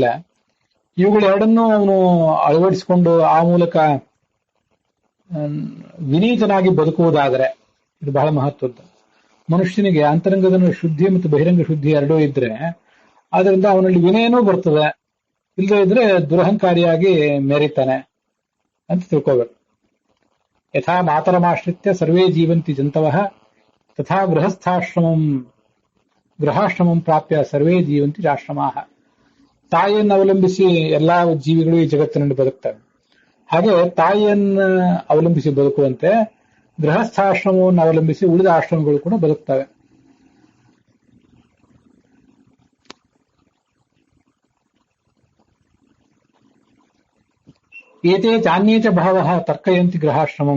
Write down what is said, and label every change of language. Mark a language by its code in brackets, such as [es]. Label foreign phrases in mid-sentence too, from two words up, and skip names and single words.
[kn] ಇವುಗಳೆರಡನ್ನೂ ಅವನು ಅಳವಡಿಸಿಕೊಂಡು ಆ ಮೂಲಕ ವಿನೀತನಾಗಿ ಬದುಕುವುದಾದರೆ ಇದು ಬಹಳ ಮಹತ್ವದ್ದು. ಮನುಷ್ಯನಿಗೆ ಅಂತರಂಗದ ಶುದ್ಧಿ ಮತ್ತು ಬಹಿರಂಗ ಶುದ್ಧಿ ಎರಡೂ ಇದ್ರೆ ಅದರಿಂದ ಅವನಲ್ಲಿ ವಿನಯನೂ ಬರ್ತದೆ, ಇಲ್ಲದೇ ಇದ್ರೆ ದುರಹಂಕಾರಿಯಾಗಿ ಮೆರೀತಾನೆ ಅಂತ ತಿಳ್ಕೋಬೇಕು. [sa] ಯಥಾ ಮಾತರಮಾಶ್ರಿತ್ಯ ಸರ್ವೇ ಜೀವಂತಿ ಜಂತವಃ ತಥಾ ಗೃಹಾಶ್ರಮಂ ಪ್ರಾಪ್ಯ ಸರ್ವೇ ಜೀವಂತಿ ಆಶ್ರಮಾಃ. [kn] ತಾಯಿಯನ್ನು ಅವಲಂಬಿಸಿ ಎಲ್ಲಾ ಜೀವಿಗಳು ಈ ಜಗತ್ತಿನಲ್ಲಿ ಬದುಕ್ತವೆ. ಹಾಗೆ ತಾಯಿಯನ್ನ ಅವಲಂಬಿಸಿ ಬದುಕುವಂತೆ ಗೃಹಸ್ಥಾಶ್ರಮವನ್ನು ಅವಲಂಬಿಸಿ ಉಳಿದ ಆಶ್ರಮಗಳು ಕೂಡ ಬದುಕ್ತವೆ. [sa] ಏತೇ ಚಾನ್ಯೇಚ ಬಹವಃ ತರ್ಕಯಂತಿ ಗೃಹಾಶ್ರಮಂ.